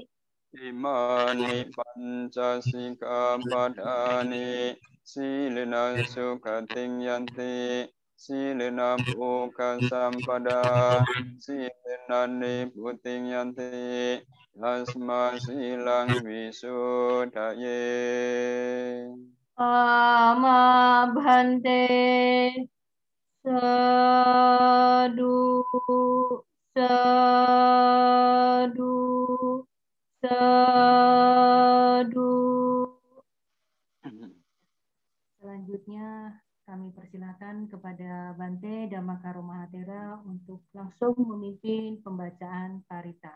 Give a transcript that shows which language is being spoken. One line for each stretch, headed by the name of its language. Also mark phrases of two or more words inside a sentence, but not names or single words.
Pali: Imani Panca Sikkhapadani Silena Sukhating Yanti Silena Bhuka Sampada Silena Niputing Yanti Asma Silang Visuddhaye. Ama Bhante Sadu Sadu Sadu.
Indonesian: Selanjutnya kami persilakan kepada Bante Dhammakaro Mahatera untuk langsung memimpin pembacaan parita.